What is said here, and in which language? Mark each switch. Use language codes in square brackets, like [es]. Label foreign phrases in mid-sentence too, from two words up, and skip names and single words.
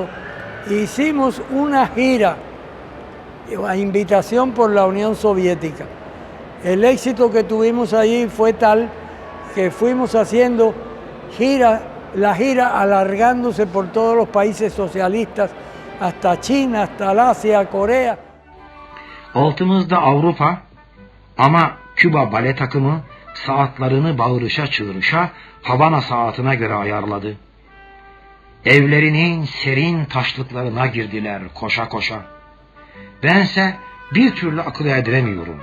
[es] Hicimos una gira a invitación por la Unión Soviética. El éxito que tuvimos allí fue tal que fuimos haciendo la gira alargándose por todos los países socialistas, hasta China, hasta Asia, Corea. [tr] Altımızda Avrupa ama Küba bale takımı saatlarını bağırışa çığırışa Havana saatine göre ayarladı. Evlerinin serin taşlıklarına girdiler koşa koşa. Bense bir türlü akıl erdiremiyorum.